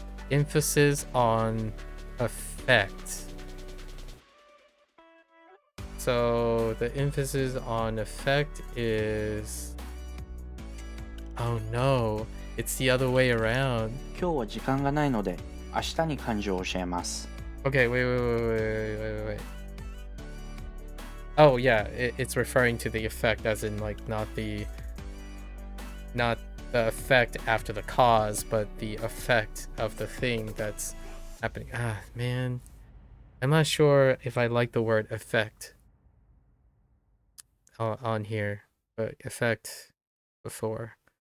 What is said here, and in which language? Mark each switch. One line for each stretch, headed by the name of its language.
English: Emphasis on effect. So the emphasis on effect is... Oh no, it's the other way around.
Japanese: 今日は時間がないので、明日に漢字を教えます。
English: Okay, wait. Oh yeah, it's referring to the effect as in like not the effect after the cause, but the effect of the thing that's happening. Ah, man. I'm not sure if I like the word effect on here, but effect before.